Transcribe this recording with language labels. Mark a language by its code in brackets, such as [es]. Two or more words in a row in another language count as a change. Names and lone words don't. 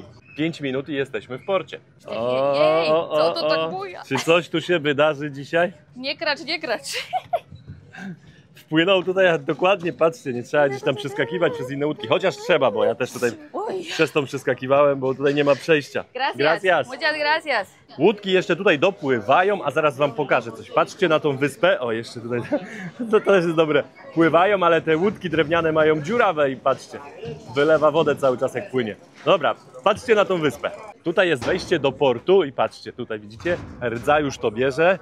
[pl] 5 minut i jesteśmy w porcie. Co to tak buja? Czy coś tu się wydarzy dzisiaj? Nie kracz, nie kracz. Wpłynął tutaj dokładnie, patrzcie, nie trzeba gdzieś tam przeskakiwać przez inne łódki. Chociaż trzeba, bo ja też tutaj przez tą przeskakiwałem, bo tutaj nie ma przejścia. [es] Gracias. Muchas gracias. [pl] Łódki jeszcze tutaj dopływają, a zaraz wam pokażę coś. Patrzcie na tą wyspę. O, jeszcze tutaj, to też jest dobre. Pływają, ale te łódki drewniane mają dziurawe i patrzcie, wylewa wodę cały czas jak płynie. Dobra, patrzcie na tą wyspę. Tutaj jest wejście do portu i patrzcie, tutaj widzicie, rdza już to bierze.